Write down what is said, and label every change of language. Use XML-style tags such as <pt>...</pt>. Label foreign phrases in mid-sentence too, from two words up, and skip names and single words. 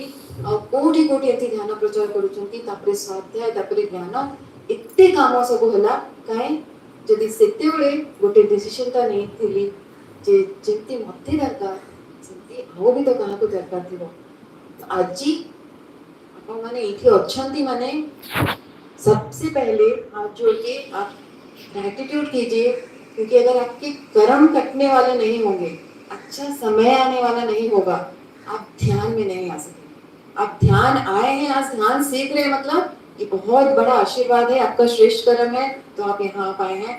<or>ଆଉ କୋଉଠି କୋଉଠି ଏମିତି ଧ୍ୟାନ ପ୍ରଚାର କରୁଛନ୍ତି, ତାପରେ ସ୍ୱାଧ୍ୟାୟ, ତାପରେ ଜ୍ଞାନ, ଏତେ କାମ ସବୁ ହେଲା। କାହିଁ ଯଦି ସେତେବେଳେ ଗୋଟେ ଡିସିସନଟା ନେଇଥିଲି ଯେ ଯେମିତି ମୋତେ ଦରକାର ସେମିତି ଆଉ ବି ତ କାହାକୁ ଦରକାର ଥିବ। ଆଜି ଆପଣମାନେ ଏଇଠି ଅଛନ୍ତି ମାନେ</or> <hi>सबसे पहले हाथ जोड़ के आप ग्रैटिट्यूड कीजिए, क्योंकि अगर आपके कर्म कटने वाले नहीं होंगे, अच्छा समय आने वाला नहीं होगा, आप ध्यान में नहीं आ सकेंगे। आप ध्यान आए हैं, आज ध्यान सीख रहे हैं, मतलब ये बहुत बड़ा आशीर्वाद है, आपका श्रेष्ठ कर्म है, तो आप यहाँ आ पाए हैं।</hi>